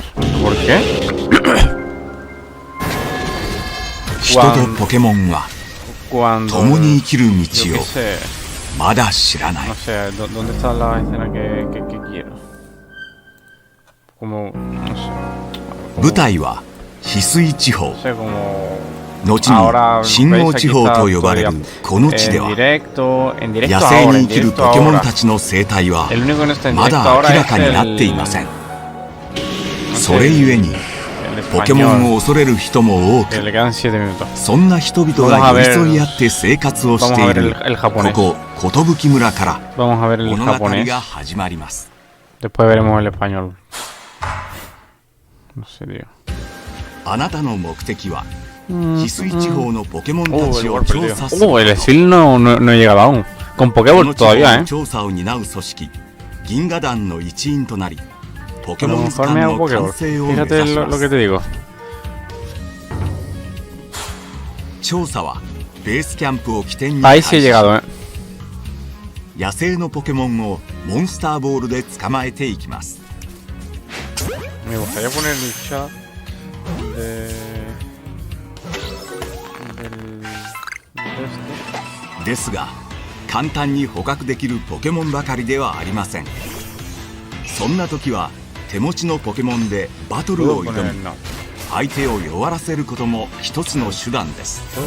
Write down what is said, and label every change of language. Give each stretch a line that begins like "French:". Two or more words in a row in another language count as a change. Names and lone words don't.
Spanish: No sé por qué. Cuando yo qué sé, no sé, ¿dónde está la escena que quiero? Como, no sé.
Japanese: 舞台は翡翠地方、
Spanish: no sé, como
Japanese: 後に信号地方と呼ばれるこの地では、野生に生きるポケモンたちの生態はまだ明らかになっていません。それゆえにポケモンを恐れる人も多く、そんな人々が寄り添い合って生活をしているここ寿村から物語が始まります。
Spanish: Después veremos el español. No sé, tío.
Japanese: あなたの目的は翡翠地方のポケモンたちを調査すること。
Spanish: el Steel no he llegado aún. Con Pokéball todavía,
Japanese: 調査を担う組織銀河団の一員となり、ポケモン図鑑の完成を目指します。調査はベースキャンプを起点に開始。野生のポケモンをモンスターボールで捕まえていきます。
Spanish: Me gustaría poner el chat
Japanese: ですが、簡単に捕獲できるポケモンばかりではありません。そんな時は手持ちのポケモンでバトルを挑み、相手を弱らせることも一つの手段です。